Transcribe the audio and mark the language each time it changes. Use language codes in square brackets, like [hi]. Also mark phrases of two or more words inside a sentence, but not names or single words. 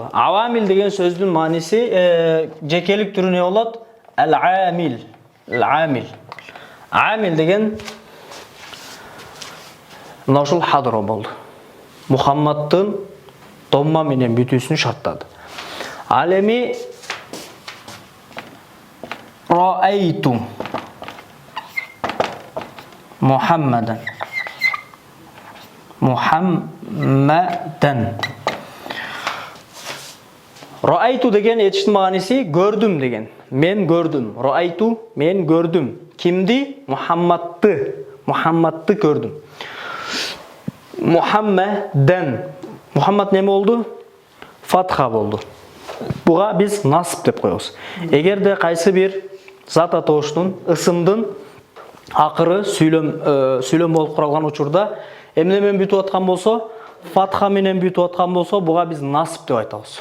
[ky] Авамил деген сөздүн мааниси жекелик түрү не болот? [ar] العامل. العامل. [ky] Амил деген мына ушул хадара болду. Мухаммадтын домма менен бүтүүсүн шарттады. Ал эми [ar] رأيت محمدا. [ky] Мухаммадан. Раайту деген этиштин мааниси көрдүм деген. Мен көрдүм. Раайту мен көрдүм. Кимди? Мухаммадты. Мухаммадты көрдүм. Мухаммадан. Мухаммад неме болду? Фатха болду. Буга биз насып деп коебуз. Эгерде кайсы бир зат атооштун, ысымдын акыры сүйлөм болуп куралган учурда эмне менен бүтүп аткан болсо, фатха менен бүтүп аткан болсо, буга биз насып деп айтабыз.